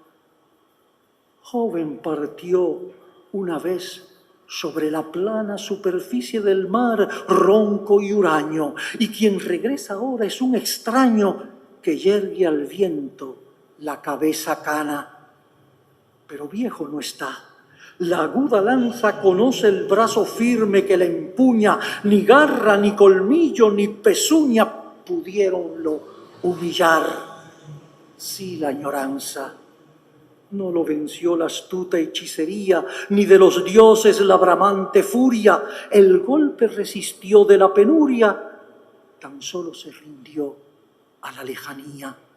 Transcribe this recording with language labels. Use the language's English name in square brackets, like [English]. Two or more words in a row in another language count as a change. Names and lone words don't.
[Spanish] Joven partió una vez sobre la plana superficie del mar, ronco y huraño, y quien regresa ahora es un extraño que yergue al viento la cabeza cana. Pero viejo no está. La aguda lanza conoce el brazo firme que la empuña, ni garra, ni colmillo, ni pezuña pudiéronlo humillar. Sí, la añoranza. No lo venció la astuta hechicería, ni de los dioses la bramante furia. El golpe resistió de la penuria, tan solo se rindió a la lejanía.